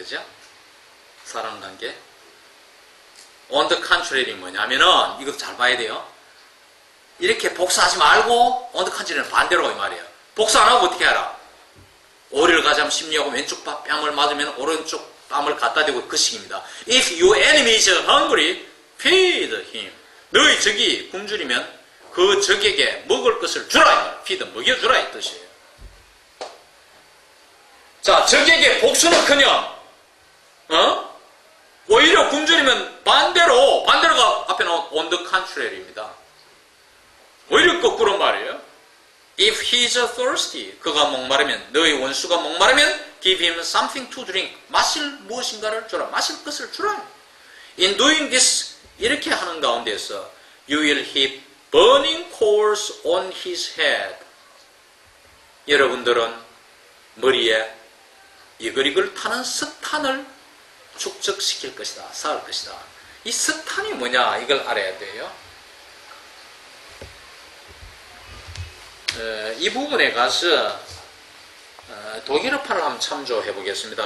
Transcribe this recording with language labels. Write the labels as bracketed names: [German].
[Korean] 그죠? 사람관계. [English] On the contrary [Korean] 뭐냐면은 이것도 잘 봐야 돼요. 이렇게 복수하지 말고 [English] on the contrary [Korean] 는 반대로 이 말이에요. 복수 안 하고 어떻게 하라? 오리를 가자면 심리하고 왼쪽 뺨을 맞으면 오른쪽 뺨을 갖다 대고 그 식입니다. [English] If your enemy is hungry, feed him. [Korean] 너희 적이 굶주리면 그 적에게 먹을 것을 주라. feed, 먹여주라 이 뜻이에요. 자, 적에게 복수는커녕 오히려 굶주리면 반대로가 앞에 나온 on the contrary입니다. 오히려 거꾸로 말이에요. [English] If he is thirsty, [Korean] 그가 목마르면, 너희 원수가 목마르면 [English] give him something to drink, [Korean] 마실 무엇인가를 주라, 마실 것을 주라. [English] In doing this, [Korean] 이렇게 하는 가운데서 [English] you will heap burning coals on his head. [Korean] 여러분들은 머리에 이글이글 타는 스탄을 축적시킬 것이다. 쌓을 것이다. 이 스탄이 뭐냐 이걸 알아야 돼요. 이 부분에 가서 독일어판을 한번 참조해 보겠습니다.